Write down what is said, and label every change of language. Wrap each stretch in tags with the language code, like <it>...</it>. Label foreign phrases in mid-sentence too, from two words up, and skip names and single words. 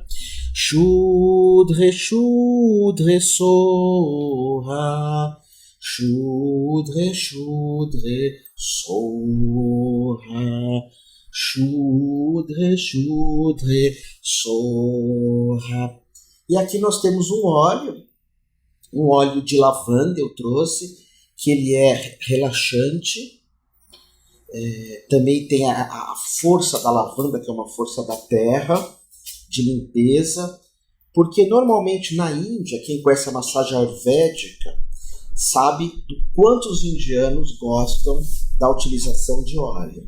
<sa>शुद्र, शुद्र, सोह. शुद्र, शुद्र, सोह. शुद्रे, शुद्रे, सोह.</sa> <pt>E aqui nós temos um óleo de lavanda eu trouxe, que ele é relaxante. Também tem a força da lavanda, que é uma força da terra, de limpeza. Porque normalmente na Índia, quem conhece a massagem ayurvédica, sabe do quanto os indianos gostam da utilização de óleo.</pt>